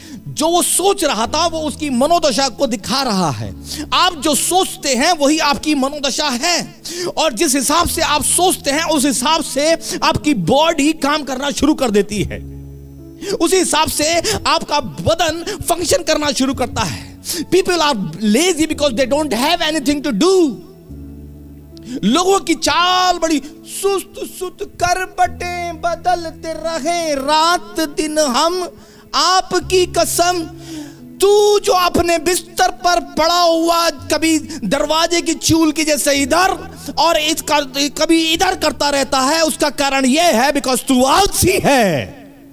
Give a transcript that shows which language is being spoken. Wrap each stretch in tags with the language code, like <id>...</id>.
<hi>जो वो सोच रहा था वो उसकी मनोदशा को दिखा रहा है। आप जो सोचते हैं वही आपकी मनोदशा है, और जिस हिसाब से आप सोचते हैं उस हिसाब से आपकी बॉडी काम करना शुरू कर देती है। उसी हिसाब से आपका बदन फंक्शन करना शुरू करता है।</hi> <en>People are lazy because they don't have anything to do.</en> <hi>लोगों की चाल बड़ी सुस्त सुस्त करवटें बदलते रहे रात दिन हम आपकी कसम। तू जो अपने बिस्तर पर पड़ा हुआ कभी दरवाजे की चूल की जैसे इधर और इसका कभी इधर करता रहता है, उसका कारण यह है बिकॉज तू आलसी है।</hi>